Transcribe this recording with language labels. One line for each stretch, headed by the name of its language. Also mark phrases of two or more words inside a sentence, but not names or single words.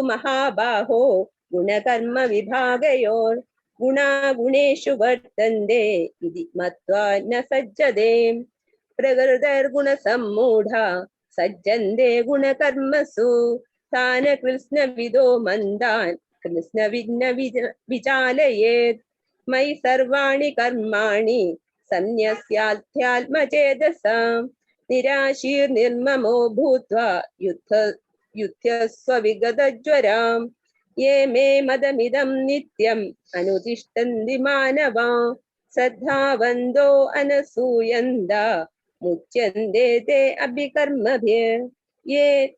Sanskrit: महाबाहो गुणकर्म विभागयोर् गुणा गुणेषु वर्तन्ते इति मत्वा न सज्जते प्रकृतिर्गुणसम्मूढा सज्जन्ते गुणकर्मसु तान् कृष्णविदो मन्दान् കൃഷ്ണ വിഘ്ന വിചാലയേത് മയി സർവാണി കർമാണി സന്യസ്യാധ്യാത്മചേതസാം നിരാശീർ നിർമ്മമോ ഭൂത്വാ യുദ്ധസ്വ വിഗതജ്വരാം യേ മേ മദമിദം നിത്യം അനുതിഷ്ഠന്തി മാനവാ ശ്രദ്ധാവന്തോ അനസൂയന്ത മുച്യന്തെ തേ അഭികർമ്മഭിർ യേ